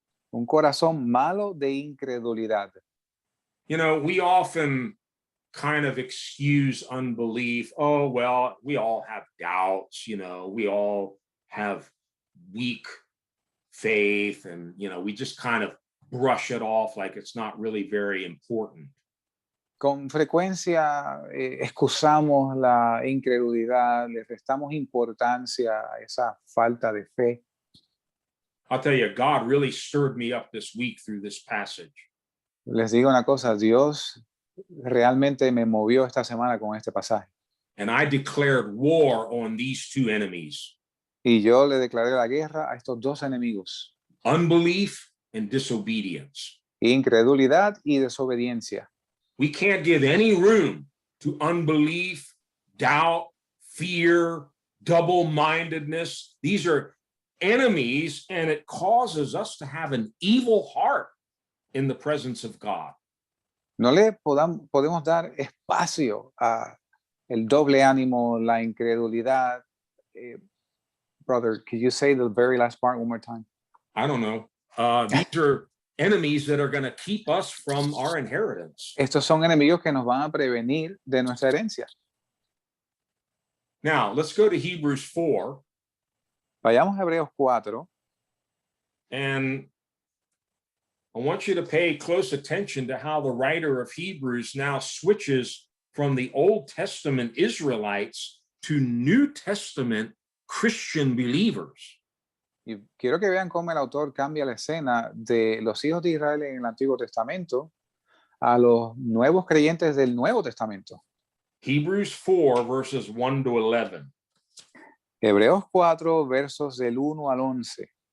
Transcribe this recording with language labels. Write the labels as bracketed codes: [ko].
[es] Un corazón malo de incredulidad. [en] You know, we often kind of excuse unbelief. Oh, well, we all have doubts, you know, we all have weak faith, and, you know, we just kind of brush it off like it's not really very important. [es] Con frecuencia excusamos la incredulidad, le restamos importancia a esa falta de fe. [en] I'll tell you, God really stirred me up this week through this passage. [es] Les digo una cosa, Dios realmente me movió esta semana con este pasaje. [en] And I declared war on these 2 enemies. [es] Y yo le declaré la guerra a estos dos enemigos. [en] Unbelief and disobedience. [es] Incredulidad y desobediencia. [en] We can't give any room to unbelief, doubt, fear, double-mindedness. These are enemies, and it causes us to have an evil heart. in the presence of God. [es] No le podemos dar espacio a el doble ánimo, la incredulidad. [en] Brother, could you say the very last part one more time? I don't know. These are enemies that are going to keep us from our inheritance. [es] Estos son enemigos que nos van a prevenir de nuestra herencia. [en] Now, let's go to Hebrews 4. [es] Vayamos a Hebreos 4. [en] And I want you to pay close attention to how the writer of Hebrews now switches from the Old Testament Israelites to New Testament Christian believers. [es] Y quiero que vean cómo el autor cambia la escena de los hijos de Israel en el Antiguo Testamento a los nuevos creyentes del Nuevo Testamento. [en] Hebrews 4, verses 1 to 11. [es] Hebreos 4, versos del 1 al 11.